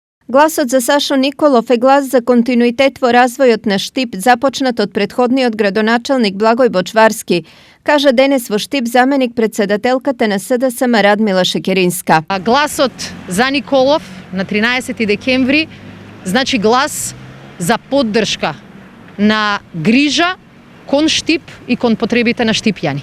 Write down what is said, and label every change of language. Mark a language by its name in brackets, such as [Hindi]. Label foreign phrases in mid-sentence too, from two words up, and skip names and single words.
[Macedonian] Glasot za Sašo Nikolov je glas za kontinuitet во razvojот на Štip започнат од претходниот градоначалник Благој Бочварски, кажа денес во Štip заменик председателката на СДСМ Радмила Шекеринска. Гласот за Николов на 13 декември значи глас за поддршка на грижа кон Štip и кон потребите на štipјани.